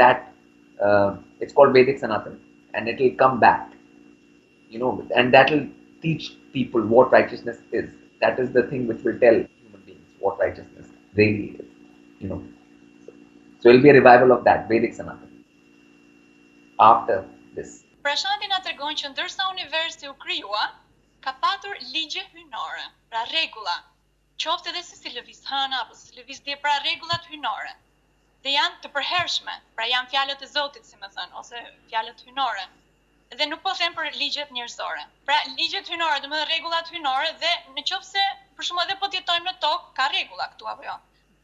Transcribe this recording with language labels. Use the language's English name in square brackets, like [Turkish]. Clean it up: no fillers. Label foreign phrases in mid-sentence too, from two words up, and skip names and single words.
[English] That it's called Vedic Sanatan, and it will come back. You know, and that will teach people what righteousness is. That is the thing which will tell human beings what righteousness really is, you know. So it will be a revival of that, Vedic Sanatan, after this. [Albanian] Prashanti na tregon që ndërsa universi u krijua, ka patur ligje hyjnore, pra rregulla, qoftë edhe se si lëviz hëna apo si lëviz dhe pra rregullat hyjnore. Dhe janë të përhershme, pra janë fjalët e Zotit, si më thënë, ose fjalët hyjnore. Dhe nuk po them për ligjet njerëzore. Pra ligjet hyjnore, domethënë rregullat hyjnore dhe nëse për shembull edhe po të jetojmë në tokë, ka rregulla këtu apo jo.